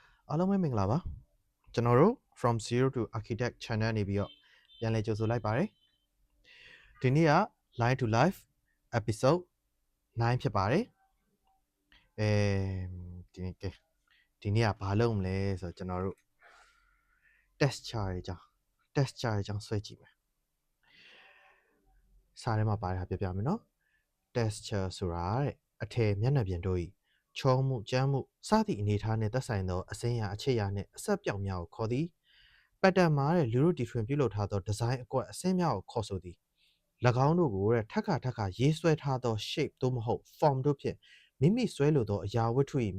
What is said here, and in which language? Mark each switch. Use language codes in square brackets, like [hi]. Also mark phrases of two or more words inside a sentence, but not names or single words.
[my] အားလုံးပဲမင်္ဂလာပါကျွန်တော်တို့ from zero to architect channel နေပြီးတော့ပြန်လည်ကြိုဆိုလိုက်ပါတယ်ဒီနေ့က [en] live to live episode 9 [my] ဖြစ်ပါတယ်ဒီနေ့ကဘာလုပ်မလဲဆိုတော့ကျွန်တော်တို့ [en] test chart [my] တွေကြောင်းဆွဲကြည့်မယ်စာထဲမှာပါတယ်ပြပြမယ်နော် [en] test chart [my] ဆိုတာ တဲ့အထည်မျက်နှာပြင်တို့ဤချောမှုကြမ်းမှုစသည့်အနေအထားနှင့်သက်ဆိုင်သောအစင်းရာအခြေရာနှင့်အဆက်ပြောင်များကိုခေါ်သည်pattern မှာလူတို့တီထွင်ပြုလုပ်ထားသော design အကွက်အ စင်းများကိုခေါ်ဆိုသည်၎င်းတို့ကိုထပ်ခါရေးဆွဲထားသော shape သို့မဟုတ် form တို့ဖြင့်မိမိဆွဲလိုသောအရာဝတ္ထု၏မျ